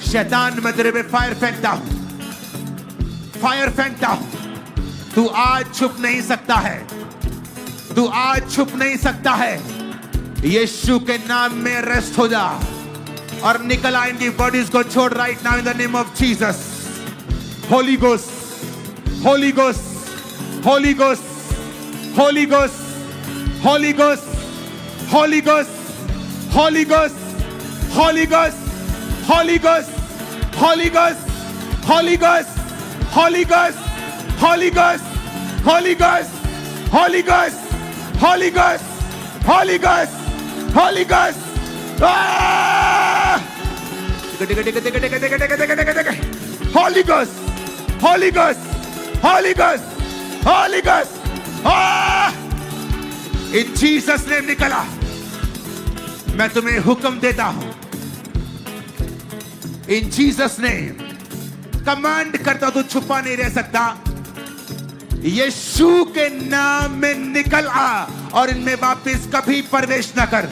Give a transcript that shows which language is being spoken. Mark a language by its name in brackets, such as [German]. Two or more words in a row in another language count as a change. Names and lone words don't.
[Hindi] शैतान मैं तेरे पे फायर फेंकता हूं, फायर फेंकता हूं। तू आज छुप नहीं सकता है, तू आज छुप नहीं सकता है। यीशु के नाम में रेस्ट हो जा और निकल आ इनकी बॉडीज को छोड़ [English] right now in the name of Jesus. Holy Ghost, Holy Ghost, Holy Ghost, Holy Ghost, Holy Ghost, Holy Ghost, Holy Ghost, Holy Ghost, Holy Ghost, Holy Ghost, Holy Ghost, Holy Ghost, Holy Ghost, Holy Ghost, Holy Ghost, Holy Ghost, Holy Ghost, Holy Ghost. Holy Ghost, Holy Ghost, Holy Ghost, Holy Ghost in Jesus name निकला। [Hindi] मैं तुम्हें हुक्म देता हूं [English] in Jesus name, [Hindi] कमांड करता हूं, तू छुपा नहीं रह सकता। यीशु के नाम में निकल आ और इनमें वापस कभी प्रवेश न कर।